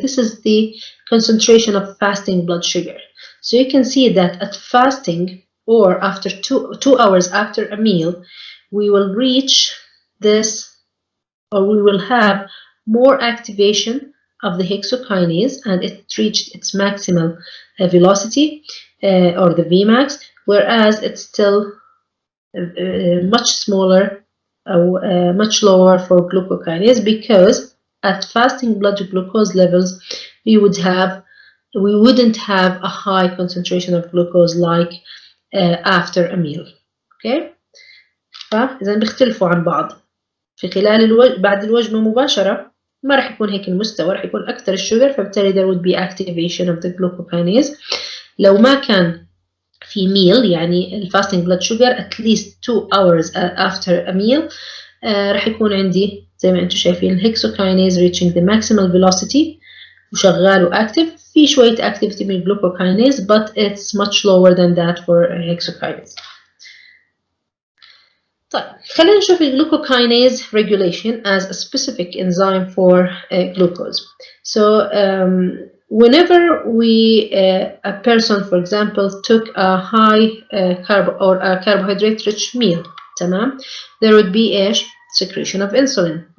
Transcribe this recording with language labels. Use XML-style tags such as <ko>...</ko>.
<en>This is the concentration of fasting blood sugar. So you can see that at fasting or after 2 hours after a meal, we will reach this, or we will have more activation of the hexokinase, and it reached its maximal velocity or the Vmax, whereas it's still much smaller, much lower for glucokinase, because at fasting blood glucose levels we wouldn't have a high concentration of glucose like after a meal.</en> <ar>Okay, فإذا بيختلفوا عن بعض. في خلال بعد الوجبة مباشرة ما راح يكون هيك المستوى، راح يكون أكثر الشجر، فبالتالي</ar> <en>there would be activation of the glucokinase.</en> <ar>لو ما كان في meal، يعني الفاستنج</ar> <en>blood sugar at least 2 hours after a meal،</en> <ar>راح يكون عندي زي ما انتم شايفين الهكسوكاينيز</ar> <en>reaching the maximal velocity</en> <ar>وشغال وactive، في شوية</ar> <en>activity من glucokinase but it's much lower than that for hexokinase.</en> <ar>طيب خلينا نشوف</ar> <en>glucokinase regulation as a specific enzyme for glucose. So whenever a person, for example, took a high carb or a carbohydrate-rich meal, تمام, there would be a secretion of insulin.</en>